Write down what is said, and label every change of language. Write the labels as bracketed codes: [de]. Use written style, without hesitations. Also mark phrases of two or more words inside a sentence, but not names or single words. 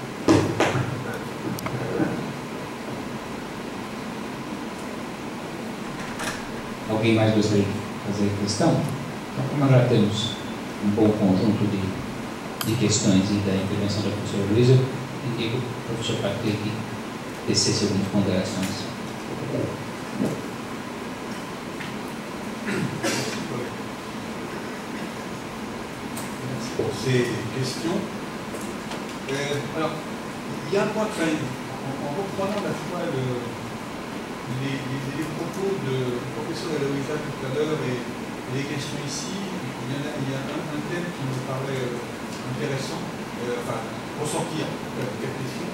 [pt] Alguém mais gostaria de fazer questão? Então, como nós já temos um bom conjunto de questões e da intervenção da professora Heloísa, eu indico o professor Patrick tecesse algumas ponderações. [fr] Merci pour ces questions. Alors, il y a un point très, en reprenant la fois les propos de professeur Heloïsa tout à l'heure et les questions ici, il y a un thème qui me paraît intéressant, enfin, ressentir quelques questions.